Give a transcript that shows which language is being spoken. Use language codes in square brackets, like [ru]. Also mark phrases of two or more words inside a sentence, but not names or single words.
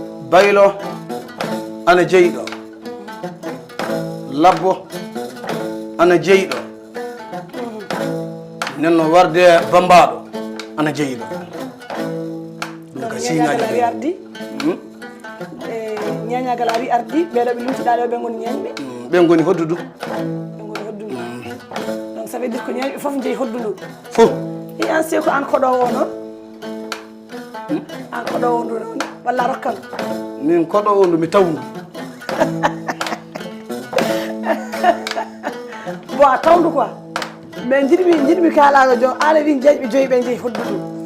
[ff] Baylo ana jeeyi ɗo. Labbo ana jeeyi ɗo. Nden no warde Bambaɗo ana jeeyi ɗo. Ɗum ka Donc, siŋaji ñañagal ɗo. ari ardi. Hmm? E, ñañagal ari ardi. Ɓeɗo ɓe lumtiɗa ɗo, ɓe goni ñañɓe? Hmm, ɓe goni hoddu du. Ɓe goni hoddu du. [fr] Donc, ça veut dire que [ff] ñañɓe fof jeeyi hoddu ndu. Fof. I an, Seko, an koɗo o noon? Hmm? An koɗo o ndu noon, walla a rokkan? Min koɗo o ndu, mi tawndu. Bon, a tawndu quoi. Mais jiɗmi, jiɗmi kalaga jo, ala wi jeeƴɓe joyi ɓe jeeyi hoddu ndu.